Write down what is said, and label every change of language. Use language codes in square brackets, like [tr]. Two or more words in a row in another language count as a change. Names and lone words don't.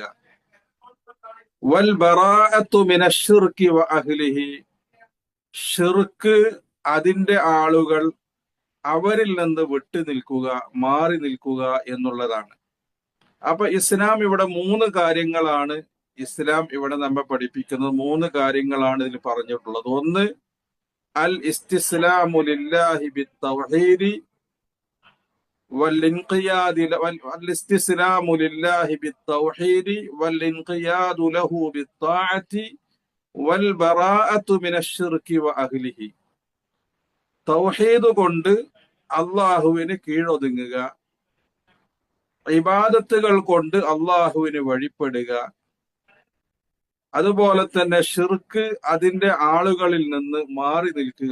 [ar] والبراءة من الشرك وأهله, [ml] ഷിർക്ക് അതിന്റെ ആളുകൾ അവരിൽ നിന്ന് വിട്ടു നിൽക്കുക, മാറി നിൽക്കുക എന്നുള്ളതാണ്. അപ്പൊ ഇസ്ലാം ഇവിടെ മൂന്ന് കാര്യങ്ങളാണ് ഇസ്ലാം ഇവിടെ നമ്മെ പഠിപ്പിക്കുന്നത്. മൂന്ന് കാര്യങ്ങളാണ് ഇതിൽ പറഞ്ഞിട്ടുള്ളത്. [ar] ഒന്ന്, الاستسلام لله بالتوحيد والاستسلام لله بالتوحيد والانقياد له بالطاعة والبراءة من الشرك وأهله. [ml] തൗഹീദ് കൊണ്ട് അള്ളാഹുവിന് കീഴൊതുങ്ങുക, ഇബാദത്തുകൾ കൊണ്ട് അള്ളാഹുവിന് വഴിപ്പെടുക, അതുപോലെ തന്നെ ഷിർക്ക് അതിന്റെ ആളുകളിൽ നിന്ന് മാറി നിൽക്കുക.